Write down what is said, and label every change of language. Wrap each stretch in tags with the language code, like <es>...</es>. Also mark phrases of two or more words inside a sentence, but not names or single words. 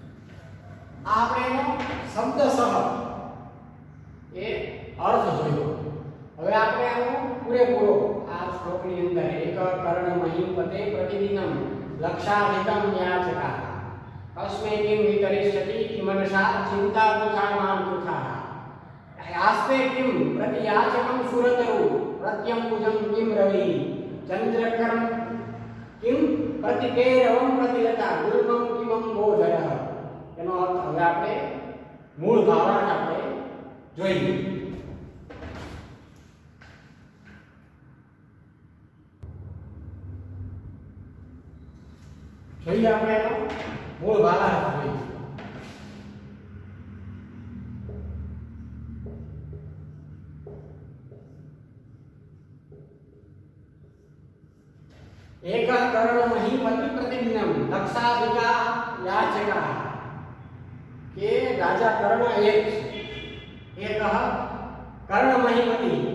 <gu>આપણે એનો શબ્દશઃ એ અર્થ જોયો.</gu> <sa>महीपते प्रतिदिनं लक्षाधिकं याचकाः कस्मै किं वितरिष्यति किमनसा चिन्ता वृथा मां कृथाः आस्ते किं प्रतियाचकं सुरतरु प्रत्यम्बुजं किं रविः चन्द्रकरं किं प्रतिकेरवं प्रतिलता गुल्मं किमं बोधयः।</sa> <gu>એનો અર્થ હવે આપણે મૂળ ભાવાર્થ આપણે જોઈએ. જોઈએ આપણે એનો મૂળ ભાવાર્થ જોઈએ.</gu> <sa>एक कर्ण महीपति प्रतिदिनं लक्षाधिका याचका</sa> <gu>કે રાજા કર્ણ</gu> <sa>एक कर्ण महीपति</sa>